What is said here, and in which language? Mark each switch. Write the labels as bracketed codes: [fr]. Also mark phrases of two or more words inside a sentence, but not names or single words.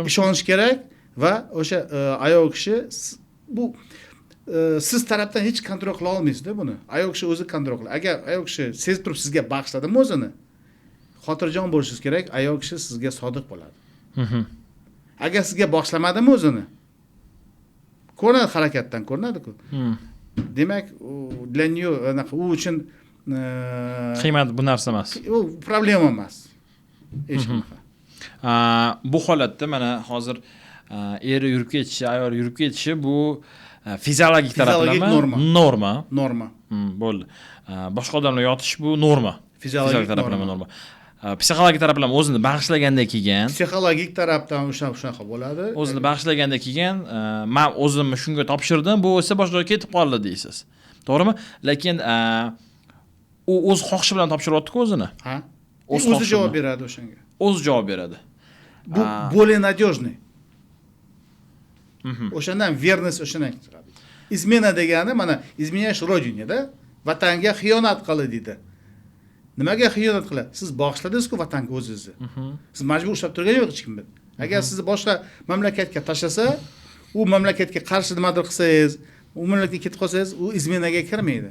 [uz] Ishonish kerak va o'sha ayol kishi bu siz tarafdan hech kontrol qila olmaysiz-da buni. Ayol kishi o'zi kontrol qiladi. Agar ayol kishi sezib turib sizga bag'ishladimi o'zini, xotirjam bo'lishingiz kerak, ayol kishi sizga sodiq bo'ladi. Agar sizga bag'ishlamadimi o'zini, ko'rinadi harakatdan ko'rinadi-ku. Demak, [ru] для неё [uz] u uchun qiymat bu narsa emas. U problema emas. Hech qanaqa. Bu holatda mana hozir er yurib ketishi, ayol yurib ketishi bu fiziologik taraflama norma. Bo'ldi. Boshqa odamlar yotish bu norma. Fiziologik taraflama norma. Psixologik taraflama o'zini bag'ishlaganda kelgan. Psixologik tarafdan shunaqa bo'ladi. O'zini bag'ishlaganda kelgan, men o'zimni shunga topshirdim, bu esa boshqa ketib qoldi deysiz. To'g'rimi? Lekin u o'z xohishi bilan topshiryapti-ku o'zini. Ha? O'zi javob beradi o'shanga. O'zi javob beradi. [ru] Bu более надежный. [uz] O'shandan verность o'shandan chiqadi. Izmena degani mana [ru] izmeняешь родине-da, [uz] vatanga xiyonat qildi deydi. Nimaga xiyonat qiladi? Siz bag'ishladingiz-ku vatanga o'zingizni. Siz majbur ushlab turgan yo'q hech kim. Agar sizni boshqa mamlakatga tashlasa, u mamlakatga qarshi nimadir qilsangiz, u mamlakatga ketib qolsangiz, u izmenaga kirmaydi.